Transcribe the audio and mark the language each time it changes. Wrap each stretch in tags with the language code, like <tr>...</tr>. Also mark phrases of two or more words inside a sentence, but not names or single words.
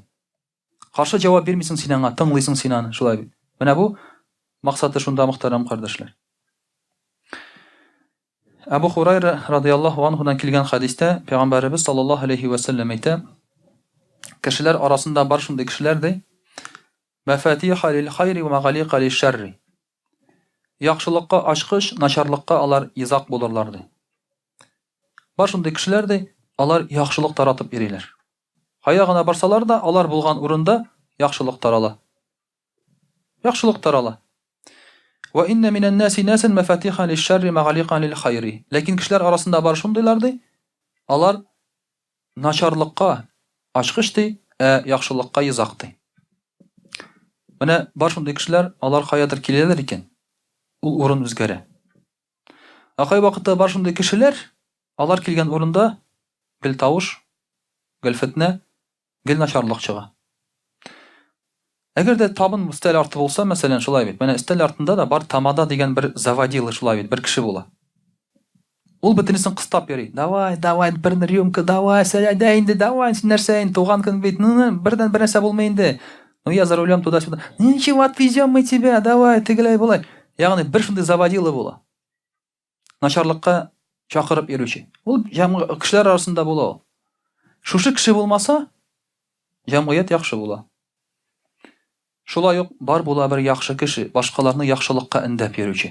<tt>Каршы җавап бирмисең син аңа, тыңлыйсың син аны, шулай бит. Менә бу максаты шунда, мөхтәрәм кардәшләр. Абу Хурайра</tt> <ar>رضي الله عنه</ar> <tt>килгән хадистә Пәйгамбәрбез</tt> <ar>صلى الله عليه وسلم</ar> <tt>әйтә, кешеләр арасында бар шундый кешеләр ди,</tt> <ar>مفاتيح للخير مغاليق للشر.</ar> <tt>Яхшылыкка ачкыч, начарлыкка алар изак булырлар ди. Бар шундый кешеләр ди, алар яхшылык таратып йөриләр. Кая гына барсалар да, алар булган урында яхшылык тарала. Яхшылык тарала.</tt> <ar>وإن من الناس ناسا مفاتيح للشر مغاليق للخير.</ar> <tt>Ләкин кешеләр арасында бар шундыйлар ди, алар начарлыкка ачкыч ди, яхшылыкка изак ди. Менә бар шундый кешеләр, алар каядыр киләләр икән. Ул урын үзгәрә. Акай вакытта бар шундый кешеләр, алар килгән урында гел тавыш, гел фитнә, гел начарлык чыга. Әгәр дә табын өстәл арты булса, мәсәлән, шулай бит. Менә өстәл артында да бар тамада дигән бер заводила шулай бит, бер кеше була. Ул бөтенесен кыстап йөри. Давай, бер рюмка, давай, сәләдә инде, давай, син нәрсә инде, туган көн бит. Бердән бер нәрсә булмый инде.</tt> <ru>Ну я за рулем туда-сюда. Ничего, отвезем мы тебя, давай,</ru> <tt>тегеләй булай. Ягъни бер шундый заводила була. Начарлыкка чакырып йөрүче. Ул кешеләр арасында була ул. Шушы кеше булмаса, җәмгыять яхшы була. Шулай ук бар була бер яхшы кеше, башкаларны яхшылыкка эндәп йөрүче.</tt>